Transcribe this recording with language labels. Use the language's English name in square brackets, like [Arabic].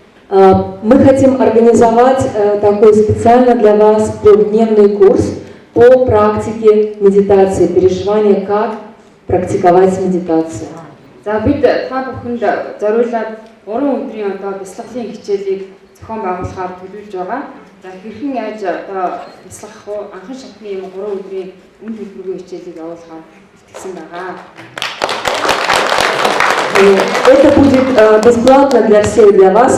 [Russian] Мы хотим организовать такой специально для вас трехдневный курс по практике медитации, переживания, как практиковать медитацию. [Mongolian] За бид та бүхэнд зориулаад 3 өдрийн бясалгалын хичээлийг зохион байгуулахаар төлөвлөж байгаа. За хэрхэн яаж бясалгах вэ? Анхан шатны юм 3 өдрийн үн төлбөргүй хичээлийг явуулахаар итгэсэн байгаа. [Russian] Это будет бесплатно для всех, для вас.